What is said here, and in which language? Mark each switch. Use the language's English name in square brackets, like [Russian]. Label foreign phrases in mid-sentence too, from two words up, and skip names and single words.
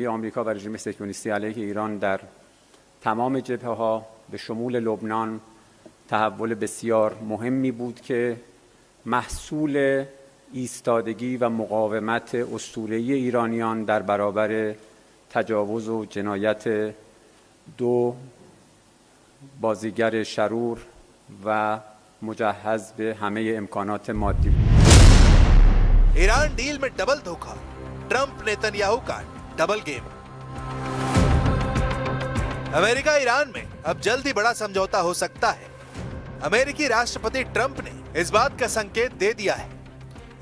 [Persian] آمریکا و رژیم صهیونیستی علیه ایران در تمام جبهه‌ها به شمول لبنان تحول بسیار مهمی بود که محصول ایستادگی و مقاومت اسطوره‌ای ایرانیان در برابر تجاوز و جنایت دو بازیگر شرور و مجهز به همه امکانات مادی. [Hindi] ईरान डील में डबल धोखा, ट्रंप नेतन्याहू का डबल गेम। अमेरिका ईरान में अब जल्द ही बड़ा समझौता हो सकता है। अमेरिकी राष्ट्रपति ट्रंप ने इस बात का संकेत दे दिया है।